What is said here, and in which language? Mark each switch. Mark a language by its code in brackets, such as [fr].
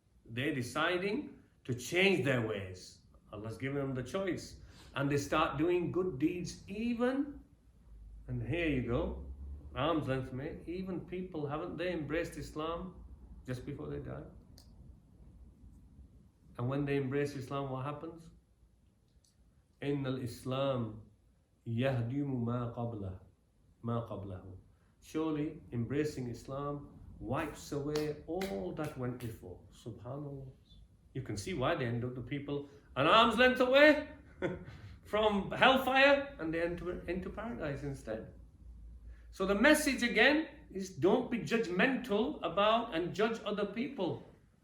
[en] They're deciding to change their ways. Allah's given them the choice. And they start doing good deeds even, and here you go, arm's length mate, even people, haven't they embraced Islam just before they die? And when they embrace Islam, what happens? [ar] إِنَّ الْإِسْلَامِ يَهْدِمُ مَا قَبْلَهُ. [en] Surely embracing Islam wipes away all that went before. Subhanallah. You can see why they end up the people an arm's length away from hellfire, and they enter into paradise instead. So the message again is, don't be judgmental about and judge other people.